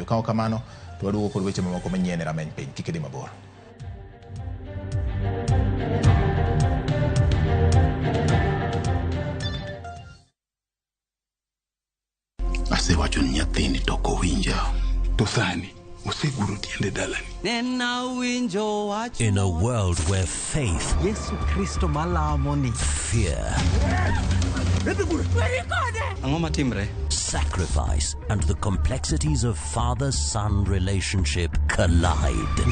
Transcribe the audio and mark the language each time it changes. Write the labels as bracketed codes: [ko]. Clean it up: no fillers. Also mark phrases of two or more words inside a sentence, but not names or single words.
[luo] Ka kamano to waduogo kod weche mamoko manyien e Rameny Piny. Kik idhi mabor. Asewacho ni nyathini to kowinja to sani oseguro tiende dalani. [en] In a world where faith, [luo] Yesu Kristo malamoni, [en] fear, sacrifice, and the complexities of father-son relationship collide.